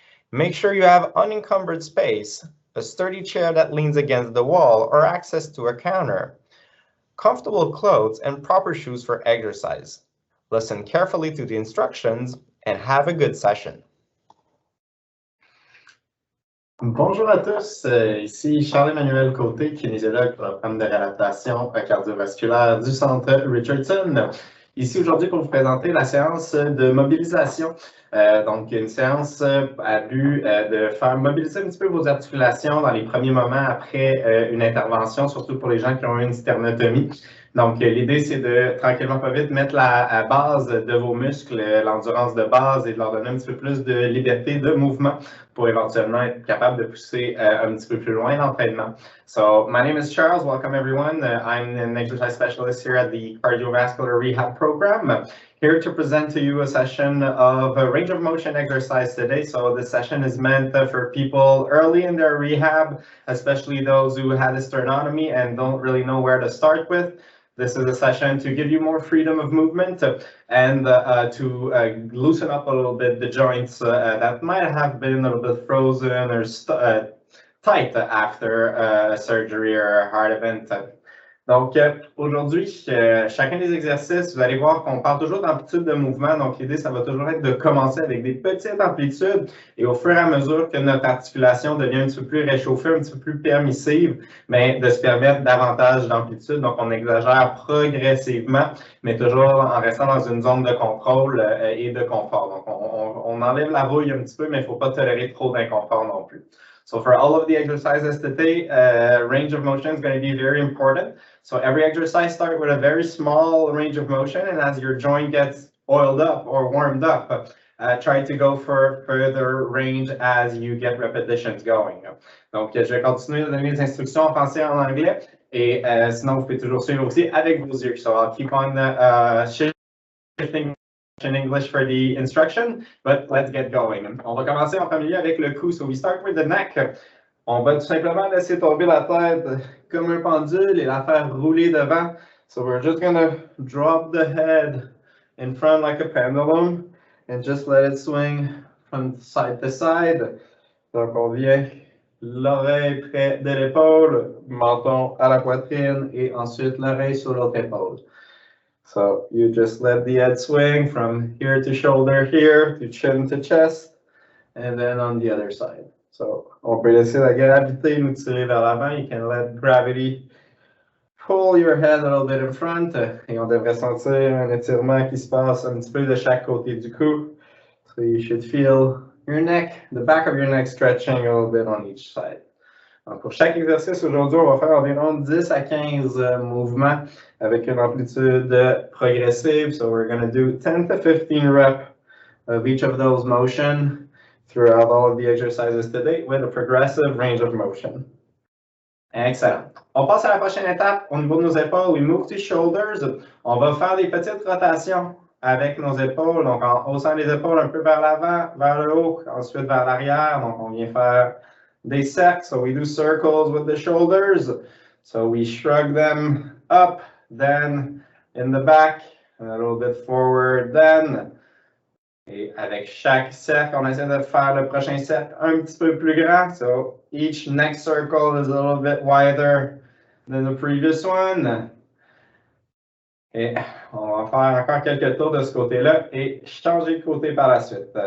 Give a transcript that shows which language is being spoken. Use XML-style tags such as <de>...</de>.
<en>Make sure you have unencumbered space, a sturdy chair that leans against the wall or access to a counter, comfortable clothes, and proper shoes for exercise. Listen carefully to the instructions and have a good session.</en> <fr>Bonjour à tous, ici Charles-Emmanuel Côté, kinésiologue pour le programme de réadaptation cardiovasculaire du Centre Richardson. Ici aujourd'hui pour vous présenter la séance de mobilisation. Donc une séance à but de faire mobiliser un petit peu vos articulations dans les premiers moments après une intervention, surtout pour les gens qui ont eu une sternotomie. Donc, l'idée, c'est de, tranquillement pas vite, mettre la base de vos muscles, l'endurance de base et de leur donner un petit peu plus de liberté de mouvement pour éventuellement être capable de pousser un petit peu plus loin l'entraînement.</fr> <en>So, my name is Charles. Welcome, everyone. I'm an exercise specialist here at the Cardiovascular Rehab Program. Here to present to you a session of a range of motion exercise today. So this session is meant for people early in their rehab, especially those who had a sternotomy and don't really know where to start with. This is a session to give you more freedom of movement and to loosen up a little bit the joints that might have been a little bit frozen or tight after a surgery or a heart event.</en> <fr>Donc, aujourd'hui, chacun des exercices, vous allez voir qu'on parle toujours d'amplitude de mouvement. Donc, l'idée, ça va toujours être de commencer avec des petites amplitudes et au fur et à mesure que notre articulation devient un petit peu plus réchauffée, un petit peu plus permissive, mais de se permettre davantage d'amplitude. Donc, on exagère progressivement, mais toujours en restant dans une zone de contrôle et de confort. Donc, on enlève la rouille un petit peu, mais il ne faut pas tolérer trop d'inconfort non plus.</fr> <en>So for all of the exercises today, range of motion is going to be very important. So every exercise starts with a very small range of motion, and as your joint gets oiled up or warmed up, try to go for further range as you get repetitions going.</en> <fr>Donc, je vais continuer à donner les instructions en français et en anglais, et sinon, vous pouvez toujours suivre aussi avec vos yeux.</fr> <en>So I'll keep on shifting in English for the instruction, but let's get going.</en> <fr>On va commencer en premier avec le cou.</fr> <en>So we start with the neck.</en> <fr>On va tout simplement laisser tomber la tête comme un pendule et la faire rouler devant.</fr> <en>So we're just gonna drop the head in front like a pendulum and just let it swing from side to side.</en> <fr>Donc on vient l'oreille près de l'épaule, menton à la poitrine et ensuite l'oreille sur l'autre épaule.</fr> <en>So you just let the head swing from here to shoulder here, to chin to chest, and then on the other side.</en> <fr>So on peut laisser la gravité nous tirer vers l'avant.</fr> <en>You can let gravity pull your head a little bit in front.</en> <fr>Et on devrait sentir un étirement qui se passe un petit peu de chaque côté du cou.</fr> <en>So you should feel your neck, the back of your neck stretching a little bit on each side.</en> <fr>Donc, pour chaque exercice aujourd'hui, on va faire environ 10 à 15 mouvements avec une amplitude progressive.</fr> <en>So we're going to do 10 to 15 reps of each of those motion throughout all of the exercises today with a progressive range of motion. Excellent.</en> <fr>On passe à la prochaine étape au niveau de nos épaules.</fr> <en>We move to shoulders.</en> <fr>On va faire des petites rotations avec nos épaules. Donc, en haussant les épaules un peu vers l'avant, vers le haut, ensuite vers l'arrière. Donc, on vient faire des cercles.</fr> <en>So we do circles with the shoulders. So we shrug them up, then in the back, and a little bit forward, then.</en> <fr>Et avec chaque cercle, on essaie de faire le prochain cercle un petit peu plus grand.</fr> <en>So each next circle is a little bit wider than the previous one.</en> <fr>Et on va faire encore quelques tours de ce côté-là et changer de côté par la suite.</fr>